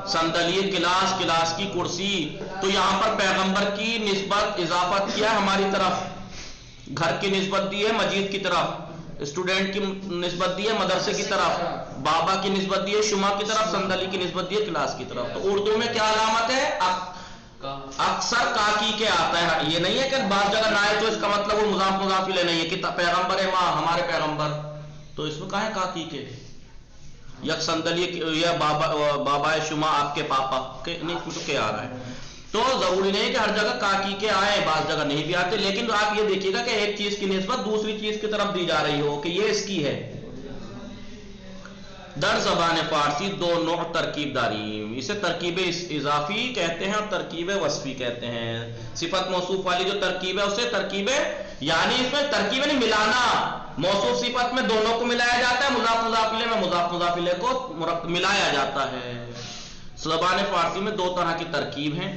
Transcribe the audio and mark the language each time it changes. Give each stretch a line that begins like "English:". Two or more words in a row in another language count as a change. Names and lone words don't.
Persian: صندلیہ کلاس،
Urdu: کلاس کی کرسی. تو یہاں پر پیغمبر کی نسبت اضافت کیا ہماری طرف، گھر کی نسبت دی ہے مجید کی طرف، اسٹوڈنٹ کی نسبت دی ہے مدرسے کی طرف، بابا کی نسبت دی ہے شما کی طرف، صندلی کی نسبت دی ہے کلاس کی طرف. تو اردو میں کیا علامت ہے؟ اکثر کاکی کے آتا ہے. یہ نہیں ہے کہ بعض جگہ نہ ہے تو اس کا مطلب وہ مضاف مضاف الیہ نہیں ہے کہ
Persian: پیغمبر ماں،
Urdu: ہمارے پیغمبر. تو اس میں کہاں ہے کاکی کے؟
Persian: یک صندلی یا بابا شما
Urdu: آپ کے پاپا کے نہیں تو کیا آ رہا ہے. تو ضروری نہیں کہ ہر جگہ کاکی کے آئے، بعض جگہ نہیں بھی آتے. لیکن آپ یہ دیکھیے گا کہ ایک چیز کی نسبت دوسری چیز کی طرف دی جا رہی ہو کہ یہ اس کی ہے.
Persian: در زبان فارسی دو نوع ترکیب داری،
Urdu: اسے ترکیب اضافی کہتے ہیں اور ترکیب وصفی کہتے ہیں. صفت موصوف والی جو ترکیب ہے اسے ترکیب، یعنی اس میں ترکیب نہیں ملانا. موصوف صفت میں دونوں کو ملایا جاتا ہے، مضاف مضاف الیہ میں مضاف مضاف الیہ کو ملایا جاتا ہے. زبان فارسی میں دو طرح کی ترکیب ہیں.